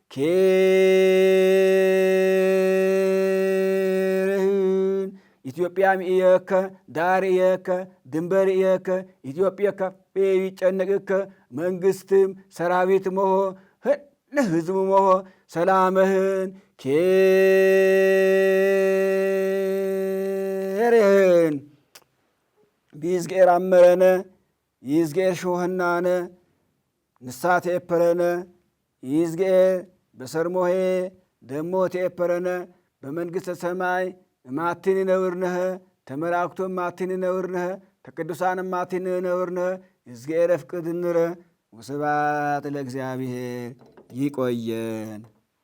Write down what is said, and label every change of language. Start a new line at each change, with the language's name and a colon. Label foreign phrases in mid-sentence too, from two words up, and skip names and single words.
Sebat Bet Gurage: ኬርህን ኢትዮጵያም እየከ ዳር እየከ ድንበር እየከ ኢትዮጵያ ከፌ ይጨነቅከ መንግስትም ሰራዊት መሆ ህዝቡ መሆ ሰላምህን ኬርህን ቢዝጌር አመረነ ይዝጌር ሾህናነ ንሳት የፐረነ ይዝጌር በሰርሞሄ ደሞ ተየፐረነ በመንግሥተ ሰማይ ማትን ነውርነህ ተመላእክቶም ማትን ነውርነህ ተቅዱሳን ማትን ነውርነህ ይዝጌር ፍቅድንረ
Geez: ወስብሐት ለእግዚአብሔር።
Sebat Bet Gurage: ይቆየን።